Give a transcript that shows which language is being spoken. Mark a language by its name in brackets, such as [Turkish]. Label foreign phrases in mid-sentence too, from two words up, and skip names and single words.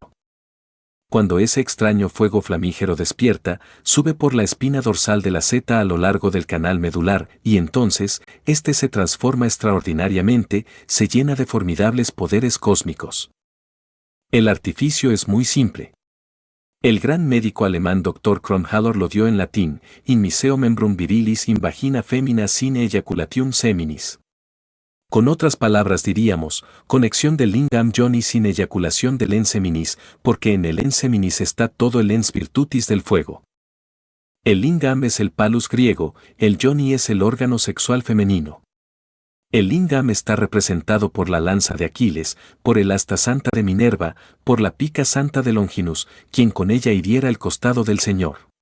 [Spanish] Cuando ese extraño fuego flamígero despierta, sube por la espina dorsal de la seta a lo largo del canal medular y entonces, se transforma extraordinariamente, se llena de formidables poderes cósmicos. El artificio es muy simple. El gran médico alemán Dr. Kronhaller lo dio en latín, [Latin] in miseo membrum virilis in vagina femina sine ejaculatium seminis. [Spanish] Con otras palabras diríamos, conexión del [Sanskrit] lingam yoni [Spanish] sin eyaculación del [Latin] ens seminis, [Spanish] porque en el [Latin] ens seminis [Spanish] está todo el [Latin] ens virtutis [Spanish] del fuego. El lingam es el palus griego, el yoni es el órgano sexual femenino. El lingam está representado por la lanza de Aquiles, por el asta santa de Minerva, por la pica santa de Longinus, quien con ella hiriera el costado del Señor.